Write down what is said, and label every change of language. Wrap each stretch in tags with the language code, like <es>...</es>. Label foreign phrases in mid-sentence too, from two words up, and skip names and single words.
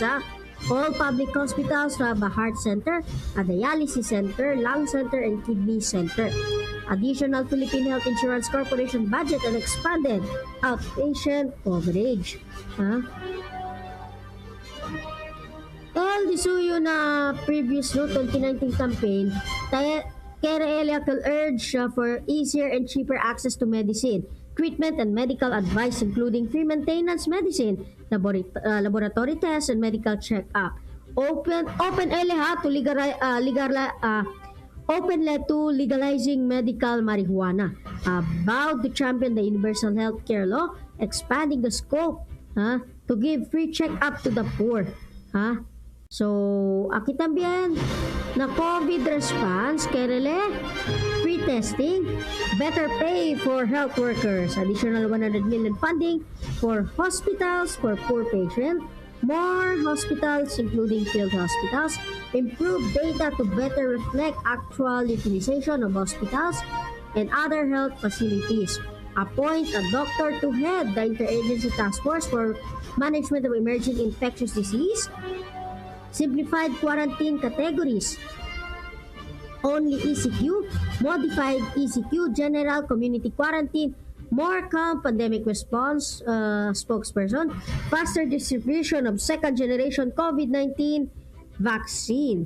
<en>All public hospitals to have a heart center, a dialysis center, lung center, and kidney center. Additional Philippine Health Insurance Corporation budget and expanded outpatient coverage. All</en> <cbk>disuyo na</cbk> <en>previous 2019 campaign, KRL will urge for easier and cheaper access to medicine, treatment and medical advice including free maintenance medicine, laboratory tests and medical check-up. Open to legalizing medical marijuana. Vowed to champion the universal health care law, expanding the scope to give free check-up to the poor. So,</en> <cbk>aquí también na</cbk> <en>COVID response,</en> <cbk>kerele,</cbk> <en>free testing, better pay for health workers, additional 100 million funding for hospitals for poor patients, more hospitals including field hospitals, improved data to better reflect actual utilization of hospitals and other health facilities, appoint a doctor to head the interagency task force for management of emerging infectious disease, simplified quarantine categories, only ECQ, modified ECQ, general community quarantine, more calm pandemic response spokesperson, faster distribution of second generation COVID-19 vaccine.</en>